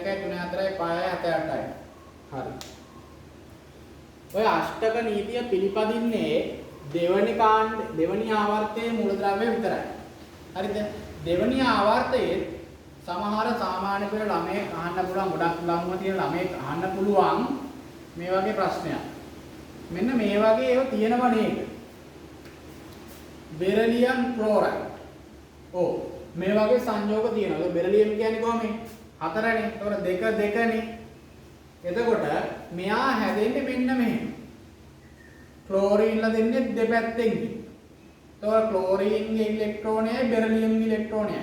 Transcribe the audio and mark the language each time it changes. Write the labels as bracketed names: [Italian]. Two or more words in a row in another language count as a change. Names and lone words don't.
[Sinhala] 2 3 4 5 7 8යි හරි ඔය අෂ්ටක නීතිය පිළිපදින්නේ දෙවනි ආවර්තයේ මූලද්‍රව්‍ය විතරයි හරිද දෙවනි ආවර්තයේ සමහර සාමාන්‍ය පෙළ ළමයේ අහන්න පුළුවන් ගොඩක් ලංව තියෙන ළමයේ අහන්න පුළුවන් මේ වගේ ප්‍රශ්නයක් මෙන්න මේ වගේ ඒවා තියෙනවා නේද [English] beryllium chloride [Sinhala] ओ මේ වගේ සංයෝග තියෙනවා. බෙරිලියම් කියන්නේ කොහොමද? 4නේ. ඒතකොට 2 2නේ. එතකොට මෙයා හැදෙන්නේ මෙන්න මෙහෙම. ක්ලෝරින්ලා දෙන්නේ දෙපැත්තෙන්. එතකොට ක්ලෝරින්ගේ ඉලෙක්ට්‍රෝනයයි බෙරිලියම්ගේ ඉලෙක්ට්‍රෝනයයි.